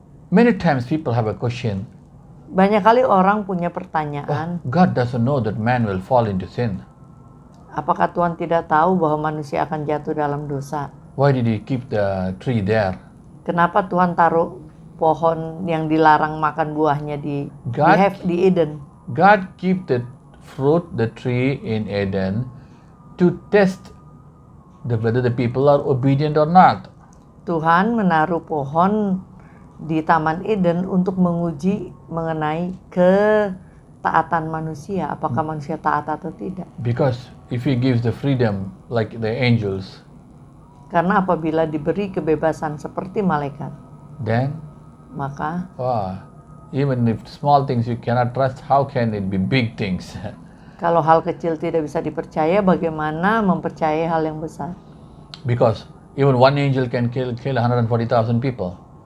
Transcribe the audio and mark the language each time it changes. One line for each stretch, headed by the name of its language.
English: Many times people have a question.
Indonesian: banyak kali orang punya pertanyaan,
English: God doesn't know that man will fall into sin.
Indonesian: apakah Tuhan tidak tahu bahwa manusia akan jatuh dalam dosa?
English: Why did he keep the tree there?
Indonesian: Kenapa Tuhan taruh pohon yang dilarang makan buahnya di Eden?
English: God keep the fruit, the tree in Eden to test whether the people are obedient or not.
Indonesian: Tuhan menaruh pohon di Taman Eden untuk menguji mengenai ketaatan manusia, apakah manusia taat atau tidak.
English: Because if he gives the freedom like the angels,
Indonesian: Karena apabila diberi kebebasan seperti malaikat,
English: then
Indonesian: maka
English: even if small things you cannot trust, how can it be big things?
Indonesian: kalau hal kecil tidak bisa dipercaya, bagaimana mempercayai hal yang besar?
English: Because even one angel can kill 140,000 people.